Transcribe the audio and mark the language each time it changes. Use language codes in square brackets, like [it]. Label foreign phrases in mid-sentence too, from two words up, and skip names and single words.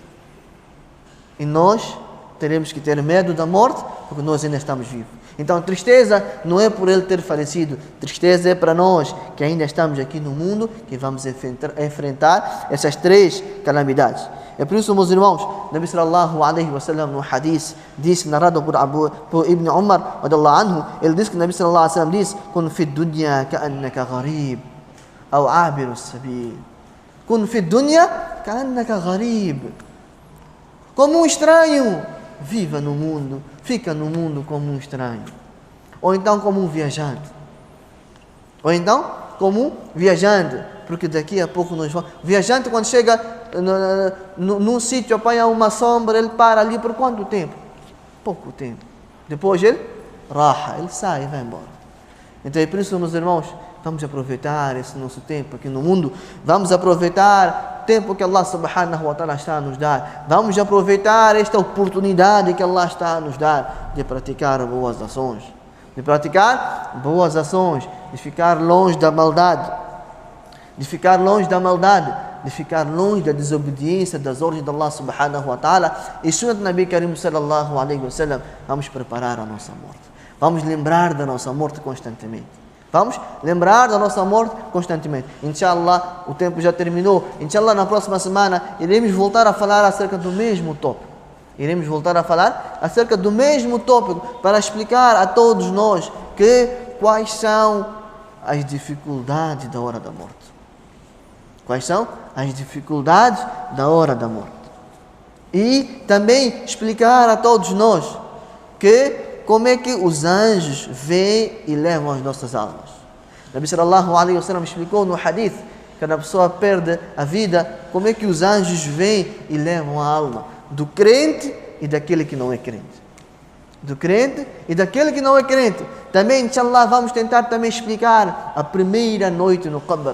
[pt] E nós teremos que ter medo da morte, porque nós ainda estamos vivos. Então, tristeza não é por ele ter falecido, tristeza é para nós que ainda estamos aqui no mundo, que vamos enfrentar essas 3 calamidades. É por isso, meus irmãos, [ar] النبي صلى الله عليه وسلم [pt] no hadith disse, narrado por Ibn Umar [ar] رضي الله عنه, [pt] ele disse que Nabi [ar] صلى الله عليه وسلم [pt] disse: [ar] "كن في الدنيا كأنك غريب أو عابر سبيل." كن في الدنيا كأنك غريب. [pt] Como um estranho, viva no mundo, fica no mundo como um estranho. Ou então como um viajante. Ou então como um viajante, porque daqui a pouco nós vamos... Viajante, quando chega num sítio, apanha uma sombra, ele para ali por quanto tempo? Pouco tempo. Depois ele ele sai e vai embora. Então é por isso, meus irmãos, vamos aproveitar esse nosso tempo aqui no mundo. Vamos aproveitar o tempo que [ar] الله سبحانه وتعالى [pt] está a nos dar. Vamos aproveitar esta oportunidade que Allah está a nos dar de praticar boas ações. De praticar boas ações. De ficar longe da maldade. De ficar longe da maldade. De ficar longe da desobediência das ordens de [ar] الله سبحانه وتعالى. [pt] E Sunnah do [ar] النبي الكريم صلى الله عليه وسلم. [pt] Vamos preparar a nossa morte. Vamos lembrar da nossa morte constantemente. Vamos lembrar da nossa morte constantemente. Inshallah, o tempo já terminou. Inshallah, na próxima semana iremos voltar a falar acerca do mesmo tópico. Iremos voltar a falar acerca do mesmo tópico para explicar a todos nós quais são as dificuldades da hora da morte. Quais são as dificuldades da hora da morte. E também explicar a todos nós como é que os anjos vêm e levam as nossas almas. [ar] النبي صلى الله عليه وسلم [pt] explicou no hadith que quando a pessoa perde a vida, como é que os anjos vêm e levam a alma do crente e daquele que não é crente. Do crente e daquele que não é crente. Também, inshallah, vamos tentar também explicar a primeira noite no Qabr.